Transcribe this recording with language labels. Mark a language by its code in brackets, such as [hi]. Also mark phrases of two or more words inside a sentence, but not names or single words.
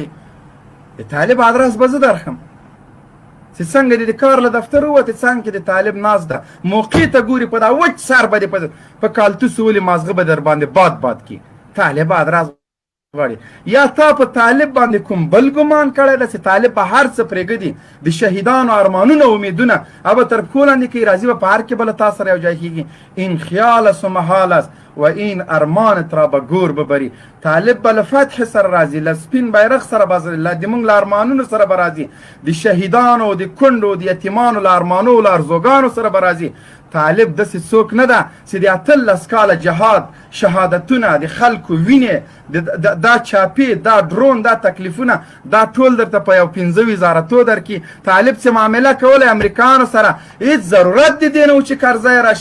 [ps] د طالب ادرس به زه درخم چې څنګه د کار له دفتر ووتې، څنګه د طالب ناز ده، موقع ته ګوري په دا وچ سر به دې په کالتوس ولې مازغه به در باندې باد کی. طالب ادرس غواړي یا تا په طالب باندې کوم بل ګمان کړی ده چې طالب به هر څه پرېږدي د شهیدانو ارمانونه امیدونه به تر پښو لاندې کوي راځي به په هر کې به له تا سره یو ځای کېږي [fa] این خیال است و محال است و این ارمانت را به گور ببری [ps] طالب به له فتح سره راځي له سپین بیرغ سره به زموږ له ارمانونو سره به راځي د شهیدانو د کونډو د یتیمانو له ارمانو له ارزوګانو سره به راځي طالب داسې څوک نه ده چې د 18 کاله جهاد شهادتونه د خلکو وینې دا چاپې دا ډرون دا تکلیفونه دا ټول درته په یو 15 وزارتو درکړي طالب چې معامله کوله امریکایانو سره هیڅ ضرورت د دې نه و چې کرزی راشي